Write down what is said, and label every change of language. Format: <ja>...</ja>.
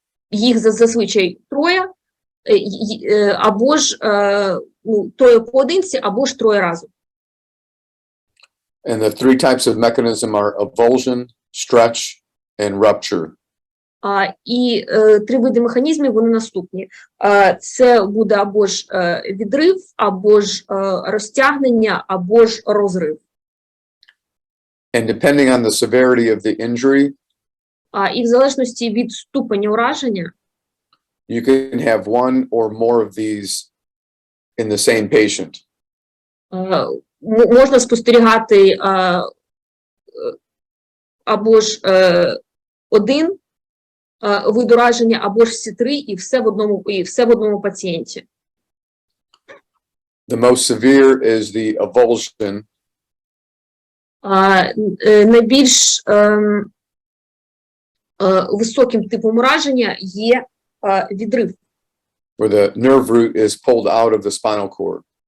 <uk>їх зазвичай троє, або ж троє поодинці, або ж троє разом.</uk> <en>And the three types of mechanism are avulsion, stretch, and rupture.</en> <uk>І три види механізмів, вони наступні. Це буде або ж відрив, або ж розтягнення, або ж розрив.</uk> <en>And depending on the severity of the injury,</en> <uk>І в залежності від ступеня ураження,</uk> <en>you can have one or more of these in the same patient.</en> <uk>можна спостерігати або ж один вид ураження, або ж всі три, і все в одному пацієнті.</uk> <en>The most severe is the avulsion.</en> <uk>Найбільш високим типом ураження є відрив.</uk> <en>Where the nerve root is pulled out of the spinal cord.</en>